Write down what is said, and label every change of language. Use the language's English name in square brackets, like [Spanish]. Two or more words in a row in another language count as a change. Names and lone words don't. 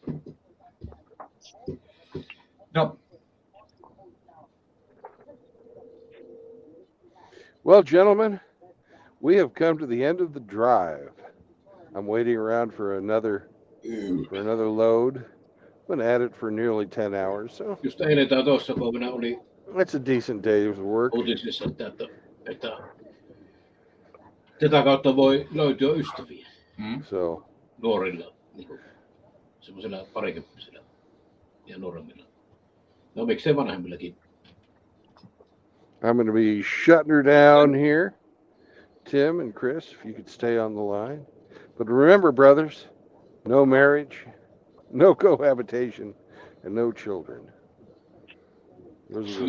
[English] No. Well, gentlemen, we have come to the end of the drive. I'm waiting around for another load. I'm gonna add it for nearly 10 hours, so [Finnish] Just eilen tai toissa päivänä oli [English] that's a decent day's work. [Finnish] uutisissa, että tätä kautta voi löytyä ystäviä [English] So [Finnish] nuorilla, niin semmoisilla parikymppisillä ja nuoremmilla. No miksei vanhemmillakin. [English] I'm going to be shutting her down here. Tim and Chris, if you could stay on the line. But remember, brothers, no marriage, no cohabitation, and no children. Those are the